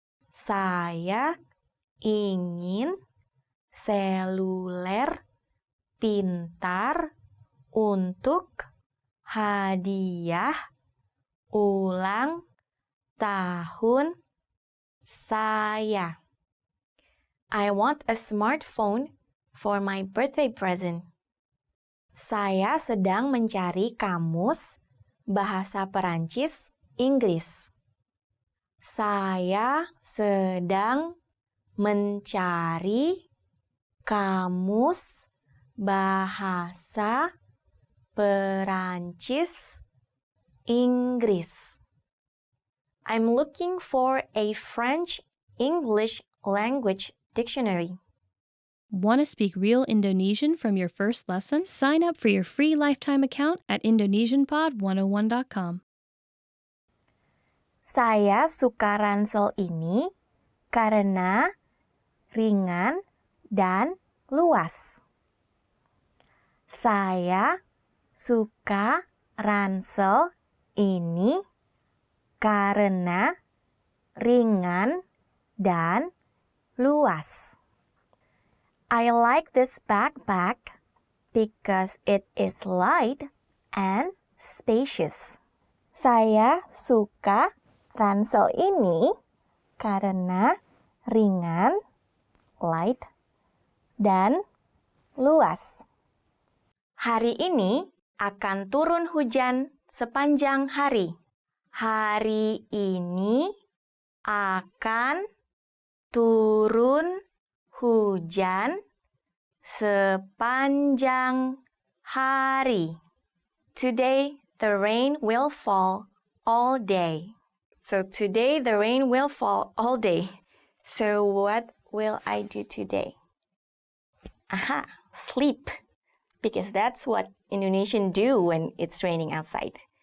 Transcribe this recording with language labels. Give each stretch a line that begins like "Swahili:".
Indonesian: Saya ingin seluler pintar untuk hadiah ulang tahun saya.
English: I want a smartphone for my birthday present.
Indonesian: Saya sedang mencari kamus bahasa Perancis Inggris. Saya sedang mencari kamus bahasa Perancis Inggris.
English: I'm looking for a French-English language dictionary. Want to speak real Indonesian from your first lesson? Sign up for your free lifetime account at indonesianpod101.com.
Indonesian: Saya suka ransel ini karena ringan dan luas. Saya suka ransel ini karena ringan dan luas.
English: I like this backpack because it is light and spacious.
Indonesian: Saya suka ransel ini karena ringan, light, dan luas. Hari ini akan turun hujan sepanjang hari. Hari ini akan turun hujan sepanjang hari.
English: Today the rain will fall all day. So today the rain will fall all day. So what will I do today? Aha, sleep. Because that's what Indonesians do when it's raining outside.